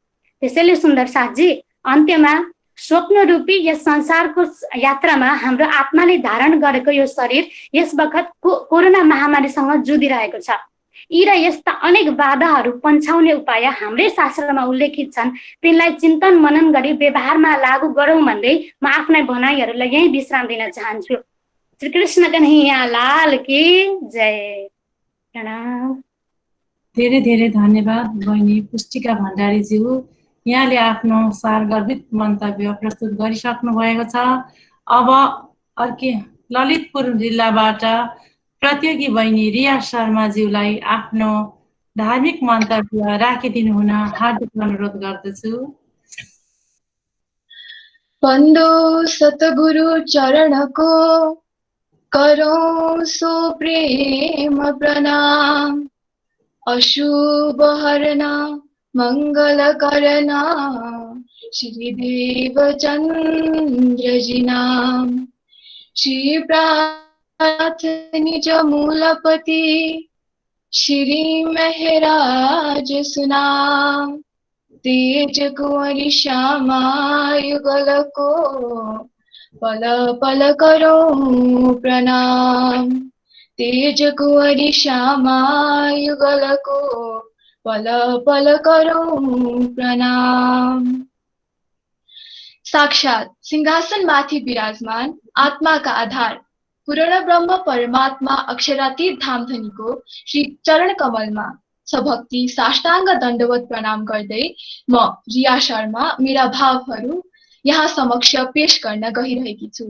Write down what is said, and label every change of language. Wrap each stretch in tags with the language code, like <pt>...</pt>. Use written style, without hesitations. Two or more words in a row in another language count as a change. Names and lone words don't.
<ne>त्यसैले सुन्दर साथजी, अन्त्यमा स्वप्न रूपी यस संसारको यात्रामा हाम्रो आत्माले धारण गरेको यो शरीर यस बखत कोरोना महामारीसँग जुधिरहेको छ। यी र यस्ता अनेक बाधाहरू पन्छाउने उपाय हाम्रै शास्त्रमा उल्लेखित छन्, तिनलाई चिन्तन मनन गरी व्यवहारमा लागू गरौँ भन्दै म आफ्नै भनाइहरूलाई यही विश्राम दिन चाहन्छु।</ne> <hi>श्री कृष्ण कन्हैया लाल की जय।</hi> <ne>प्रणाम। धेरै धेरै धन्यवाद बहिनी पुष्टिका भण्डारीज्यू। यहाँले आफ्नो सारगर्भित मन्तव्य प्रस्तुत गरिसक्नु भएको छ। अब अर्की ललितपुर जिल्लाबाट प्रतियोगी बहिनी रिया शर्माज्यूलाई आफ्नो धार्मिक मन्तव्य राखिदिनु हुन हार्दिक अनुरोध गर्दछु।</ne> <hi>बन्दो सतगुरु चरणको करौं सो प्रेम प्रणाम, अशुभ हरना मंगल करना श्रीदेव चंद्रजी नाम। श्री प्राथ निज मूलपति श्री महराज सुनाम, तेज कुंवरी श्यामा युगल को पल पल करो प्रणाम। तेज कुंवरी श्यामा युगल को पल पल करो प्रणाम।</hi> <ne>साक्षात सिंहासन माथि विराजमान आत्माका आधार पूर्ण ब्रह्म परमात्मा अक्षरातीत धामधनीको श्री चरण कमलमा सभक्ति साष्टाङ्ग दण्डवत प्रणाम गर्दै म रिया शर्मा मेरा भावहरू यहाँ समक्ष पेश गर्न गइरहेकी छु।</ne>